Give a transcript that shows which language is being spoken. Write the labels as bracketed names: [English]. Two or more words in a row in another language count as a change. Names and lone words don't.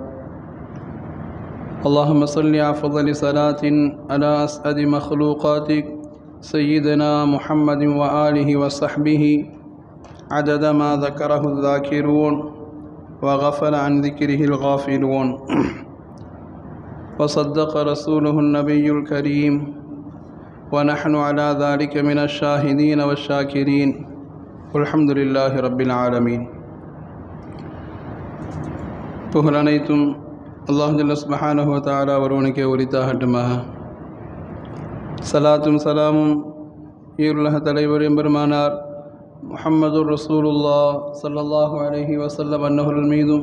[Arabic] اللهم صل أفضل صلاة على أسعد مخلوقاتك سيدنا محمد وآله وصحبه عدد ما ذكره الذاكرون وغفل عن ذكره الغافلون. وصدق رسوله النبي الكريم، ونحن على ذلك من الشاهدين والشاكرين. والحمد لله رب العالمين. [Tamil] புகழ் அனைத்தும் அல்லாஹ் [Arabic] جل سبحانه وتعالى [Tamil] ஒருவனுக்கே உரித்தாகட்டுமாக. சலாத்தும் சலாமும் ஈருலக தலைவர் எம்பெருமானார் [Arabic] محمد رسول الله صلى الله عليه وسلم [Tamil] அன்னவர்கள் மீதும்,